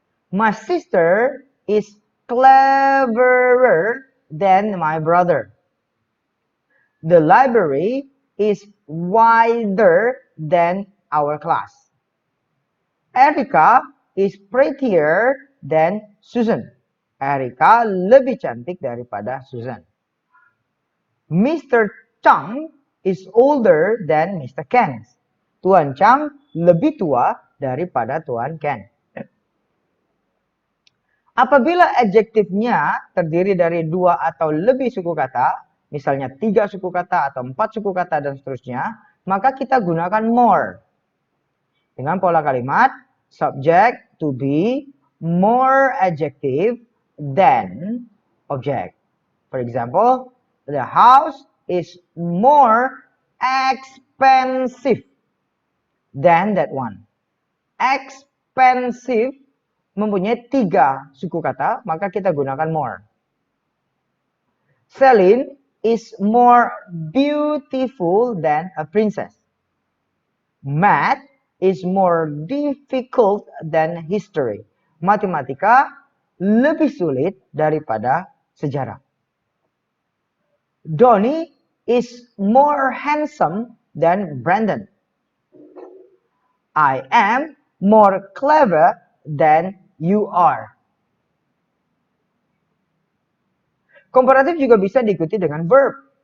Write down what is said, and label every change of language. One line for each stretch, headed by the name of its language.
English: My sister is cleverer than my brother. The library is wider than our class. Erica is prettier than Susan.
Indonesian: Erica lebih cantik daripada Susan.
English: Mr. Chang is older than Mr. Ken.
Indonesian: Tuan Chang lebih tua daripada Tuan Ken. Apabila adjektifnya terdiri dari dua atau lebih suku kata, misalnya 3 suku kata atau 4 suku kata dan seterusnya, maka kita gunakan more. Dengan pola kalimat subject to be more adjective than object.
English: For example, the house is more expensive than that one.
Indonesian: Expensive mempunyai 3 suku kata, maka kita gunakan more.
English: Celine is more beautiful than a princess. Math is more difficult than history.
Indonesian: Matematika lebih sulit daripada sejarah.
English: Donnie is more handsome than Brandon. I am more clever than you are.
Indonesian: Komparatif juga bisa diikuti dengan verb.